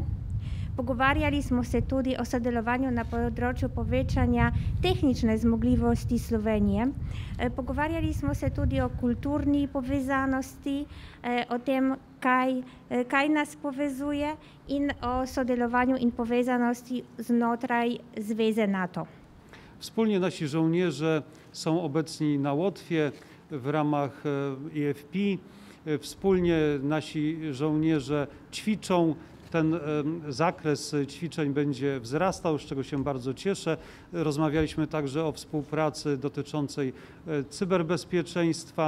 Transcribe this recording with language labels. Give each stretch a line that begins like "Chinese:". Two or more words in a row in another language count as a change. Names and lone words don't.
Slovenian: Pogovarjali smo se tudi o sodelovanju na področju povečanja tehnične zmogljivosti Slovenije. Pogovarjali smo se tudi o kulturni povezanosti, o tem, kaj nas povezuje in o sodelovanju in povezanosti znotraj Zveze NATO.
Polish: Wspólnie nasi żołnierze są obecni na Łotwie w ramach EFP. Wspólnie nasi żołnierze ćwiczą. Ten zakres ćwiczeń będzie wzrastał, z czego się bardzo cieszę. Rozmawialiśmy także o współpracy dotyczącej cyberbezpieczeństwa.